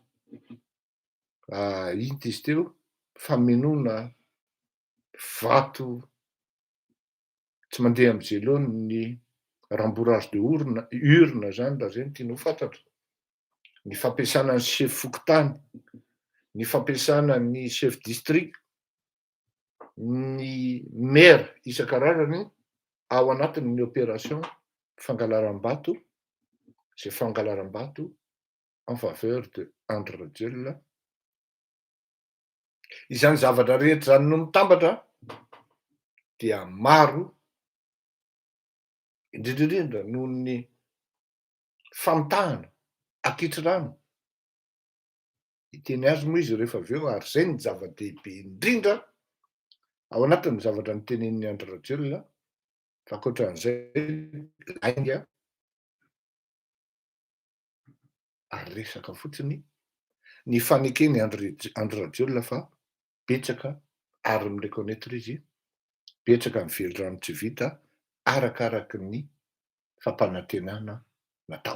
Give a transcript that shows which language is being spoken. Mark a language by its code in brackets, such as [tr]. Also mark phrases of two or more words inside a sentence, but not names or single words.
[mg] ino izy teo famonona vato tsy mandeha am'zay loha ny [fr] rembourrage de urne [mg] zany raha zay no tiana ho fantatra, ny fampiasana ny chef fokontany, ny fampiasana ny [fr] chef district, [mg] ny maire isan-karazany ao anatin'ny opération fangalaram-bato, zay fangalaram-bato [fr] en faveur de [mg] Andry Rajoelina. Izany zavatra rehetra zany no mitambatra dia maro indrindraindrindra noho ny famitahana ankitrano iteny azy moa izy rehefa avy eo ary zay ny zava-dehibe indrindra ao anatin'ny zavatra nitenen'ny Andry Rajoelina fa ankoatran'izay lainga ary resaka fotsiny ny fanekeny Andry Rajoelina fa betsaka ary mireconnaître izy betsaka mively rano tsy vita arakaraky ny fampanantenana natao.